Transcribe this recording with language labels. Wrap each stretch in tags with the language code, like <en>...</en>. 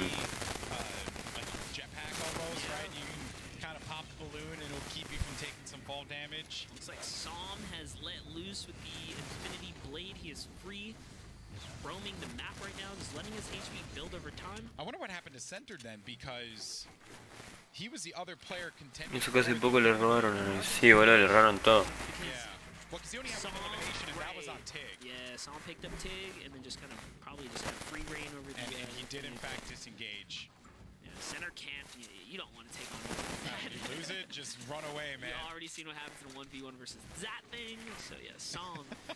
<en>like jetpack almost, right? You can kind of pop the balloon and it'll keep you from taking some fall damage. Looks like Psalm has let loose with the Infinity Blade. He is free. Roaming the map right now, just letting his HP build over time. I wonder what happened to Centered then, because he was the other player contending.</en> <es>Eso que hace poco le robaron, sí, boludo, le robaron todo.</es> <en>Well, because he only had one elimination, and that was on Tig. Yeah, Psalm picked up Tig, and then just kind of probably just had free reign over the. And he did in fact disengage. Yeah, center can't. You don't want to take on. You lose it, just run away, man. You already seen what happens in a 1v1 versus that thing. So yeah, Psalm.</en>